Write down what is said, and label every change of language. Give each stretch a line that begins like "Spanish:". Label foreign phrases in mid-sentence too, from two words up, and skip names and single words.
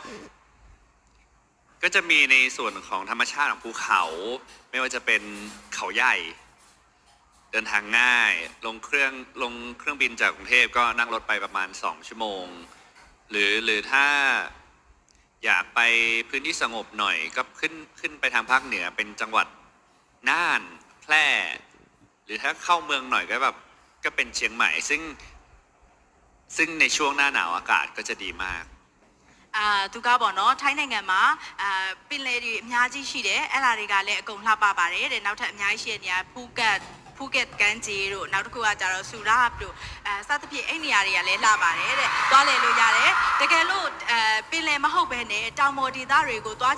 Thai: ก็จะมีในส่วนของธรรมชาติของภูเขาไม่ว่าจะเป็นเขาใหญ่เดินทางง่ายลงเครื่องบินจากกรุงเทพก็นั่งรถไปประมาณ2ชั่วโมงหรือถ้าอยากไปพื้นที่สงบหน่อยก็ขึ้นไปทางภาคเหนือเป็นจังหวัดน่านแพร่หรือถ้าเข้าเมืองหน่อยก็เป็นเชียงใหม่ซึ่งในช่วงหน้าหนาวอากาศก็จะดีมาก
Burmese: သူကပေါ့နော်ထိုင်းနိုင်ငံမှာပင်လယ်တွေအများကြီးရှိတယ်အဲ့ဒါတွေကလည်းအကုန်လှပပါတယ်တဲ့နောက်ထပ်အများကြီးရှိတဲ့နေရာဖူးကတ်ကန်ဂျီတို့နောက်တစ်ခုကကြတော့ဆူရာ ပ်တို့စသဖြင့်အဲ့နေရာတွေကလည်းလှပါတယ်တဲ့သွားလေလို့ရတယ်တကယ်လို့ပင်လယ်မဟုတ်ဘဲနဲ့တောင်ပေါ်ဒေသတွေကိုသွား